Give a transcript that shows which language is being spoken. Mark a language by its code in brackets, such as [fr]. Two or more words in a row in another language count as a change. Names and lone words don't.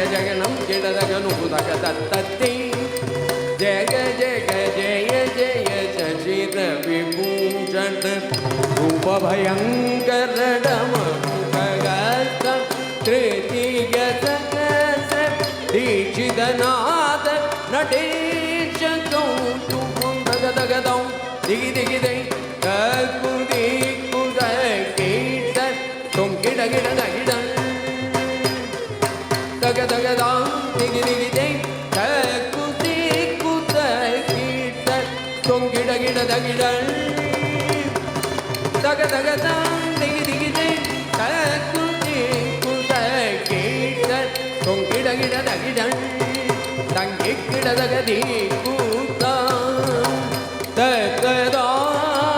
[sa] ಜಗನಂ ಗಿಡದಗ ನುಗುದಗ ತತ್ತತ್ತಿ ಜಗ ಜಗ ಜಯ ಜಯ ಶಶಿರ ವಿಭೂಷಣ ರೂಪ ಭಯಂಕರ ಡಮ ಮುಖಗತ ತೃತೀಯ ಸಕಸ ದೀಕ್ಷಿತನಾದ ನಟೇಶ ಕೌತುಕಂ ದಗದಗದಂ ದಿಗಿ ದಿಗಿ ದೈ ಕಕುದಿ ಕುದ ಕೀಟ ತುಂ ಗಿಡ ಗಿಡದ ಗಿಡ ದಗ ದಗದಂ ದಿಗಿ ದಿಗಿ ದೈ ಕಕುದಿ ಕುದ ಕೀಟ ತುಂ ಗಿಡ ಗಿಡದ ಗಿಡ ದಗ ದಗದಂ ದಿಗಿ ದಿಗಿ ದೈ ಕಕುದಿ ಕುದ ಕೀಟ ತುಂ ಗಿಡ ಗಿಡದ ಗಿಡ ತಂಗಿ ಗಿಡದ ಗದಿ ಕೂತ ತಗದಾ